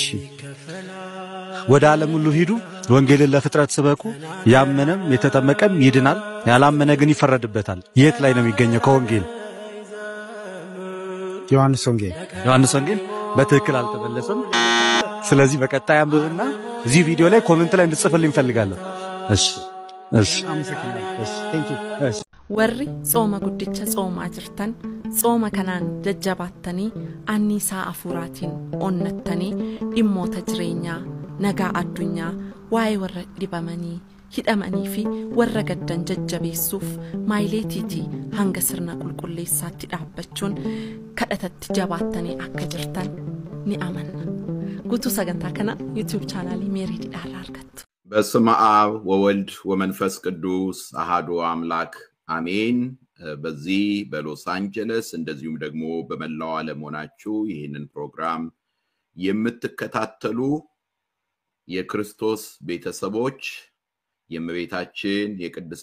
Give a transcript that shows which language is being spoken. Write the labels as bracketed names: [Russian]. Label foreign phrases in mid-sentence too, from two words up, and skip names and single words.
[Amharic] ወደ ዓለም ሁሉ ሂዱ ወንጌልን ለፍጥረት ስበኩ ያመነም የተጠመቀም ይድናል ያላመነ ግን ይፈረድበታል የት ላይ ነው የሚገኘው ከወንጌል ዮሐንስ ወንጌል በትክክል አልተመለሰም ስለዚህ በቀጣይ አንብብና እዚህ ቪዲዮ ላይ ኮሜንት ላይ እንድጽፍልኝ ፈልጋለሁ እሺ [English] thank you [Oromo] warri xooma guddicha xoomaa jirtan xooma kanaan jajjabattanii anniisaa afuuraatiin onnattanii dhimmoota jireenyaa nagaa addunyaa waa'ee warra dhibamanii hidhamanii fi warra gaddan jajjabeessuuf maayileetiitii hanga sirna qulqulleessaatti dhaabbachuun kadhatatti jabaattanii akka jirtan ni amanna guutuu sagantaa kana YouTube chaanaalii ሜሪድ ዳላ argattu [Amharic] በስመ አብ ወወልድ ወመንፈስ ቅዱስ አሐዱ አምላክ አሜን በዚህ በሎስ አንጀለስ እንደዚሁም ደግሞ በመላው ዓለም ሆናችሁ ይህንን ፕሮግራም የምትከታተሉ የክርስቶስ ቤተሰቦች የእመቤታችን የቅድስት